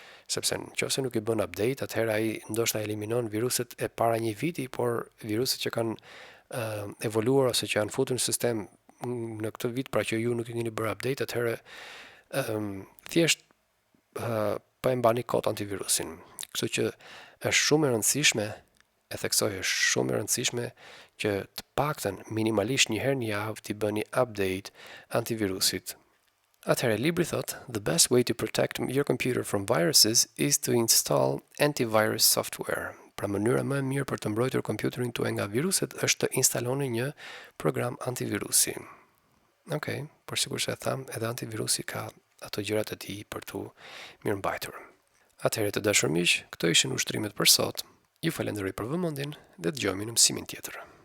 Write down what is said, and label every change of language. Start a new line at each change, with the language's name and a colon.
Albanian: Sepse nëse nuk i bën update, atëherë ai ndoshta eliminon viruset e para një viti, por viruset që kanë evoluar ose që janë futur në sistem në këtë vit, pra që ju nuk i keni bërë update, atëherë thjesht po e mbani kot antivirusin. Kështu që është shumë e rëndësishme, e theksoj, është shumë e rëndësishme që të paktën minimalisht një herë në javë t'i bëni update antivirusit. Atëherë libri thot,
English: the best way to protect your computer from viruses is to install antivirus software.
Albanian: Pra mënyra më e mirë për të mbrojtur kompjuterin tuaj nga viruset është të instaloni një program antivirusi. Okej, por sikur se e tham, edhe antivirusi ka ato gjërat e tij për tu mirëmbajtur. Atëherë të dashur miq, këto ishin ushtrimet për sot. Ju falenderoj për vëmendjen dhe dëgjojmë në mësimin tjetër.